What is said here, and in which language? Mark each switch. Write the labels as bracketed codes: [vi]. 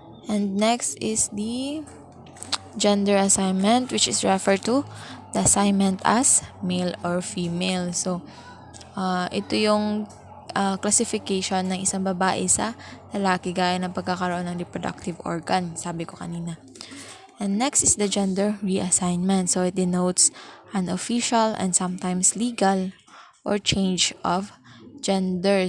[en] And next is the gender assignment, which is referred to the assignment as male or female. [tl] So, ito yung classification ng isang babae sa lalaki gaya ng pagkakaroon ng reproductive organ, sabi ko kanina. [en] And next is the gender reassignment. So, it denotes an official and sometimes legal or change of gender.